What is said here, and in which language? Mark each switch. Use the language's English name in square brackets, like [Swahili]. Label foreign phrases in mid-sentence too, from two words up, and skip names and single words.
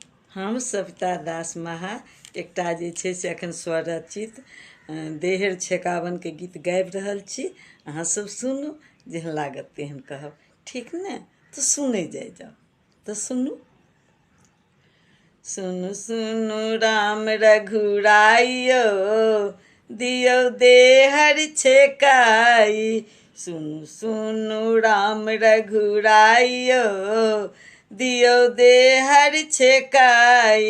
[Maithili] हम सविता दास महा एकटा जे छै से एखन स्वरचित देहर छेकावनके गीत गाबि रहल छी। अहाँ सब सुनू, जेहन लागत तेहन कहब, ठीक ने? तो सुनै जाओ तो सुनू। सुनु सुनु राम रघुराइयो, दियो देहर छेकाई। सुनु सुनु राम रघुराइयो, दियो देहर छेकाई।